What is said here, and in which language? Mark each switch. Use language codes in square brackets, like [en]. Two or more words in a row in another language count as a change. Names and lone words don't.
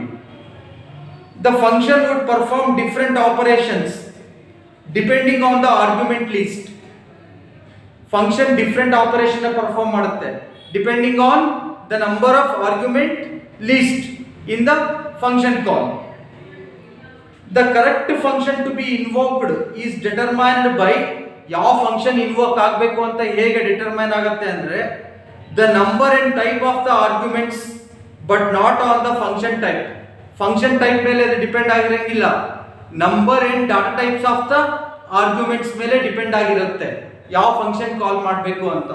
[en] The function would perform different operations depending on the argument list. function different operation perform ಮಾಡುತ್ತೆ depending on the number of argument list in the function call. The correct function to be invoked is determined by [kn] ಯಾವ ಫಂಕ್ಷನ್ ಇನ್ವೋಕ್ ಆಗಬೇಕು ಅಂತ ಹೇಗೆ ಡಿಟರ್ಮೈನ್ ಆಗುತ್ತೆ ಅಂದ್ರೆ [en] the number and type of the arguments but not on the function type. function type [kn] ಮೇಲೆ ಅದು ಡಿಪೆಂಡ್ ಆಗಿರಂಗಿಲ್ಲ, [en] number and data types of the arguments [kn] ಮೇಲೆ ಡಿಪೆಂಡ್ ಆಗಿರುತ್ತೆ ಯಾವ [en] function call [kn] ಮಾಡಬೇಕು ಅಂತ.